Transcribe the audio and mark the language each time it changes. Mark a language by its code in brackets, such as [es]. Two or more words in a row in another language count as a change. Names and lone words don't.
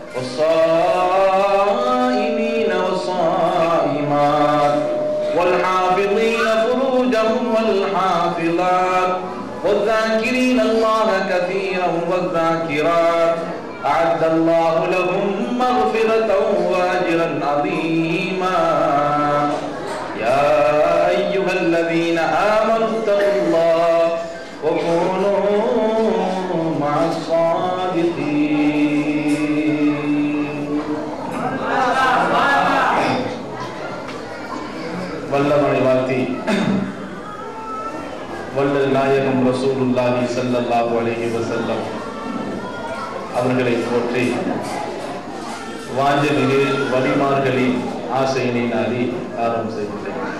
[ar] والصائمين والصائمات والحافظين فروجهم والحافظات والذاكرين الله كثيرا والذاكرات أعد الله لهم مغفرة وأجرا عظيما. يا أيها الذين آمنوا اتقوا الله وكونوا مع الصادقين. [ta] வல்லவனை வாழ்த்தி வல்லல் நாயகம் [ar] رسول الله صلى الله عليه وسلم [ta] அவர்களை போற்றி வாஞ்சமிகு வலிமார்களின் ஆசையினை நாடி ஆரம்பம் செய்கின்றேன்.